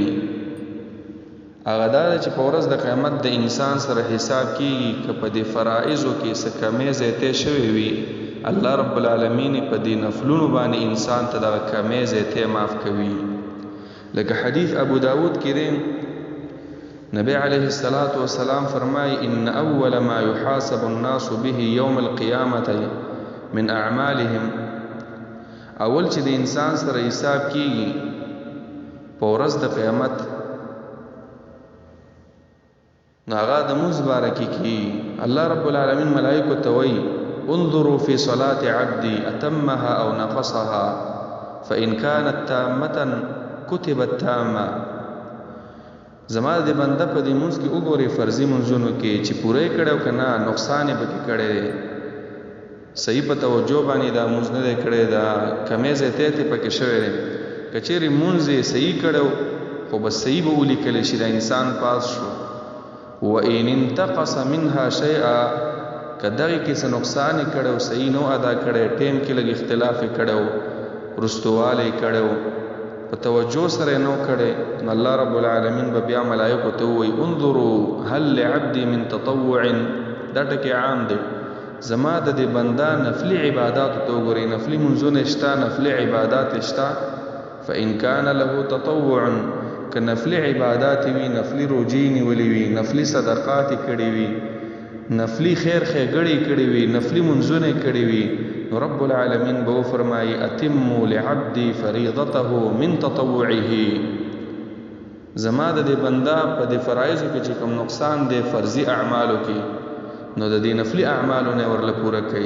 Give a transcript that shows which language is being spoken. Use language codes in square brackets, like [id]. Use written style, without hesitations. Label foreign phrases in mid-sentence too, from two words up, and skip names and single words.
[ps] هغه دا چې په ورځ د قیامت د انسان سره حساب کیږي که په دې فرائضو کې څه کمې زیاتې شوې وي الله رب العالمین په دې نفلونو باندې انسان ته دغه کمې زیاتې معاف کوي. لکه حدیث ابو داود کې دی نبی علیه السلام فرمایي [ar] ان اول ما يحاسب الناس به يوم القيامه من اعمالهم. [ps] اول چې د انسان سره حساب کیږي په ورځ د قیامت ناغا د مونځ باره کې الله رب العالمین ملائکو ته وایي [ar] انظروا في صلاة عبدي أتمها أو نقصها فإن كانت تامة كتبت تامة. [ps] زما د بنده په دې مونځ کې وګورئ فرضي مونځونو کې چې پوره یې کړی او که نه نقصان یې پکې کړی دی، صحیح په توجه باندې دا مونځ نه دی کړی، دا کمې زیاتې ته پکې شوی دی. که چیرې مونځ یې صحیح کړی خو بس صحیح به ولیکلی شي دا انسان پاس شو. [ar] وإن انتقص منها شيئا، [ps] که دغې کې څه نقصان یې کړی او صحیح نو ادا کړی، ټیم کې لږ اختلاف یې کړی او رستوالی یې کړی او په توجه سره یې نو کړی، نو الله رب العالمین به بیا ملایکو ته ووایي [ar] انظروا هل لعبدي من تطوع. [ps] دا ټکې عام دی. زما د دې بنده نفلي عباداتو ته وګورئ، نفلي منځونه شته، نفلي عبادات شته. [ar] فإن كان له تطوع، [ps] که نفلي عبادات وي، نفلي روجې نیولې وي، نفلي صدقات کړي وي، نفلی خیر ښېګړې کړې وي، نفلی منځونه کړې وي، نو رب العالمین به وفرمایي [ar] اتموا لعبدي فریضته من تطوعه. [ps] زما د دې بنده په دې فرایضو کې چې کوم نقصان دی فرضي اعمالو کې، نو د دې نفلي اعمالو نه ورله پوره کوي.